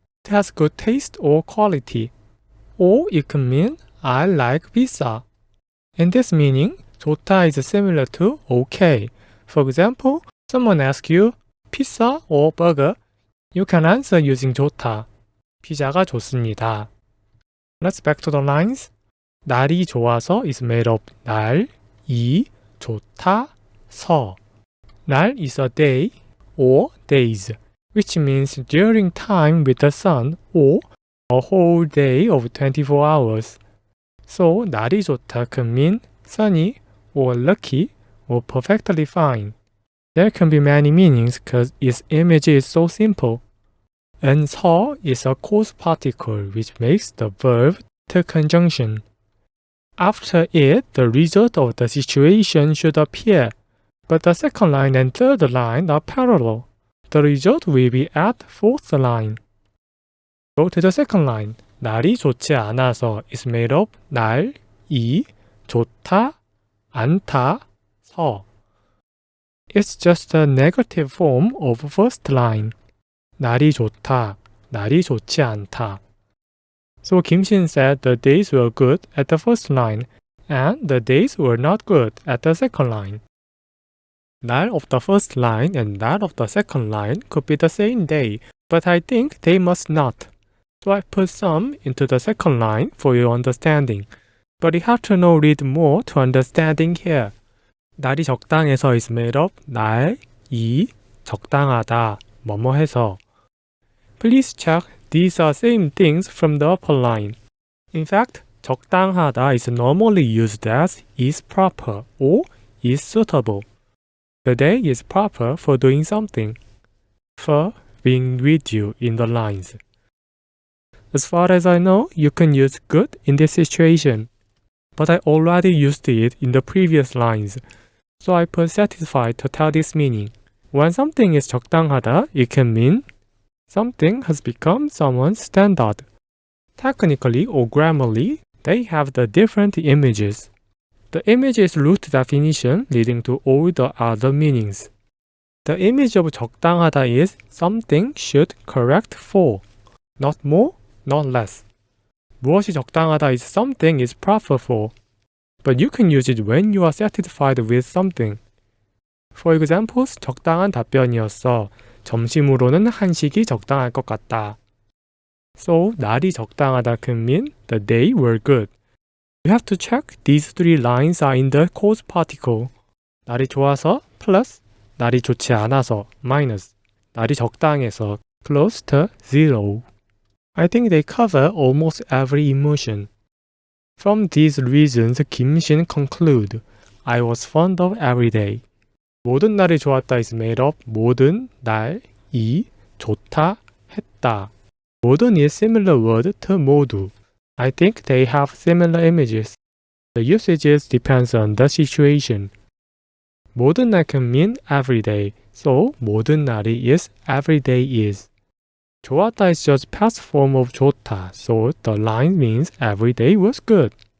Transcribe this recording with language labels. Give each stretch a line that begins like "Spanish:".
English: It has good taste or quality. Or it can mean I like pizza. In this meaning, 좋다 is similar to okay. For example, someone asks you pizza or burger. You can answer using 좋다.
Korean: 피자가 좋습니다.
English: Let's back to the lines. 날이 좋아서 is made of 날, 이, 좋다, 서. 날 is a day or days, which means during time with the sun or a whole day of 24 hours. So, 날이 좋다 can mean sunny or lucky or perfectly fine. There can be many meanings because its image is so simple. And 서 is a cause particle which makes the verb to conjunction. After it, the result of the situation should appear, but the second line and third line are parallel. The result will be at fourth line. Go to the second line. 날이 좋지 않아서 is made of 날, 이, 좋다, 않다, 서. It's just a negative form of first line.
Korean: 날이 좋다, 날이 좋지 않다.
English: So Kim Shin said the days were good at the first line and the days were not good at the second line. That of the first line and that of the second line could be the same day, but I think they must not. So I put some into the second line for your understanding. But you have to know read more to understanding here. 날이 적당해서 is made of 날, 이, 적당하다, 뭐뭐해서. Please check these are same things from the upper line. In fact, 적당하다 is normally used as is proper or is suitable. The day is proper for doing something, for being with you in the lines. As far as I know, you can use good in this situation, but I already used it in the previous lines, so I put satisfied to tell this meaning. When something is 적당하다, it can mean something has become someone's standard. Technically or grammarly, they have the different images. The image is root definition leading to all the other meanings. The image of 적당하다 is something should correct for, not more, not less.
Korean: 무엇이 적당하다
English: is something is proper for, but you can use it when you are satisfied with something.
Korean: For examples, 적당한 답변이었어. 점심으로는 한식이 적당할 것 같다.
English: So, 날이 적당하다 can mean the day were good. You have to check these three lines are in the cause particle. 날이 좋아서 plus, 날이 좋지 않아서 minus, 날이 적당해서 close to zero. I think they cover almost every emotion. From these reasons, 김신 conclude, I was fond of every day. 모든 날이 좋았다 is made of 모든 날, 이, 좋다, 했다. 모든 is similar word to 모두. I think they have similar images. The usages depends on the situation. 모든 날 can mean every day, so 모든 날이 is every day is. 좋았다 is just past form of 좋다, so the line means every day was good.